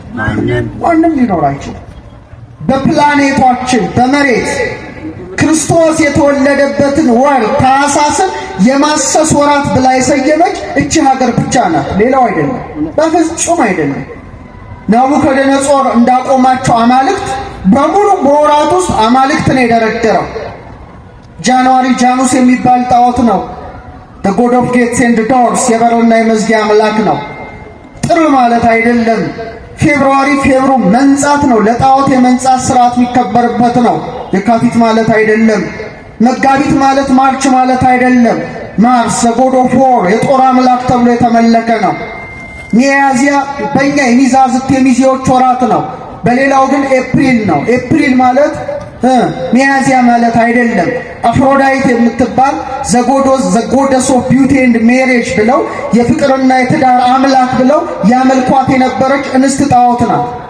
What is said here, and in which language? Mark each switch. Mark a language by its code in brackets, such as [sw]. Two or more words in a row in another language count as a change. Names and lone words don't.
[am] ማንም ሊኖር አይችልም። በፕላኔቷችን በመሬት ክርስቶስ የተወለደበትን ወር ታኅሳስን የማሰስ ወራት ብላ የሰየመች እቺ ሀገር ብቻ ናት፣ ሌላው አይደለም፣ በፍጹም አይደለም። ናቡከደነጾር እንዳቆማቸው አማልክት በሙሉ በወራት ውስጥ አማልክት ነው የደረደረው። ጃንዋሪ ጃኑስ የሚባል ጣዖት ነው። [en] the god of gates and doors [am] የበርና የመዝጊያ አምላክ ነው። ጥር ማለት አይደለም። ፌብሩዋሪ ፌብሩ መንጻት ነው። ለጣዖት የመንጻት ስርዓት የሚከበርበት ነው። የካቲት ማለት አይደለም። መጋቢት ማለት ማርች ማለት አይደለም። ማርስ [en] the god of war [am] የጦር አምላክ ተብሎ የተመለከ ነው። ሚያዝያ በእኛ የሚዛዝት የሚዜዎች ወራት ነው። በሌላው ግን ኤፕሪል ነው። ኤፕሪል ማለት ሚያዝያ ማለት አይደለም። አፍሮዳይት የምትባል [en] the goddess of beauty and marriage [am] ብለው የፍቅርና የትዳር አምላክ ብለው ያመልኳት የነበረች እንስት ጣዖት ናት።